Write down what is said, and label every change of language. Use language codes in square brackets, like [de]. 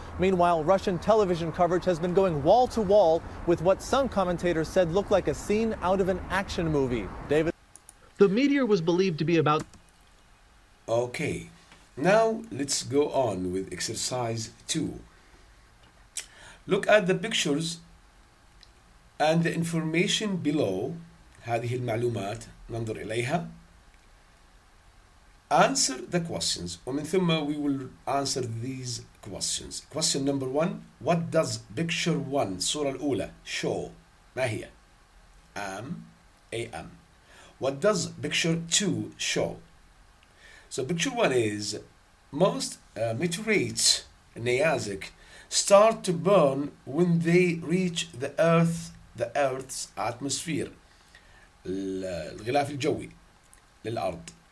[en] Meanwhile, Russian television coverage has been going wall to wall with what some commentators said looked like a scene out of an action movie. David? The meteor was believed to be about... Okay, now let's go on with exercise 2. Look at the pictures and the information below. [ar] هذه المعلومات ننظر إليها. [en] Answer the questions [ar] ومن ثم [en] we will answer these questions. Question number 1, what does picture 1 [ar] الصورة الأولى [en] show؟ [ar] ما هي؟ [en] am. What does picture 2 show? So picture 1 is most meteorites النيازك start to burn when they reach the Earth's atmosphere [ar] الغلاف الجوي للأرض.